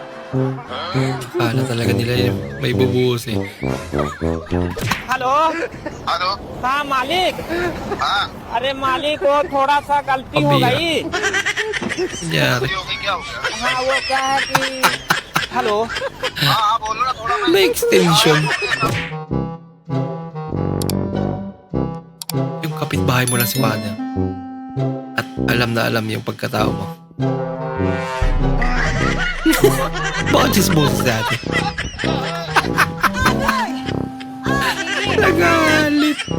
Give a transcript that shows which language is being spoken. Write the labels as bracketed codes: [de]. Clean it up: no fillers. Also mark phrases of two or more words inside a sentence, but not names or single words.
[tl] Kala talaga nila yung may bubuhos eh. [hi] हेलो हेलो हाँ मालिक हाँ अरे मालिक वो थोड़ा सा गलती हो अभी गई [tl] Nangyari. [hi] होगी क्या हो गया हाँ वो क्या है कि हेलो हाँ हाँ बोलो ना थोड़ा [tl] May extension. Yung kapitbahay mo lang si Mother. At alam na alam yung pagkatao mo. Bakit chismosis dati? Nagalit.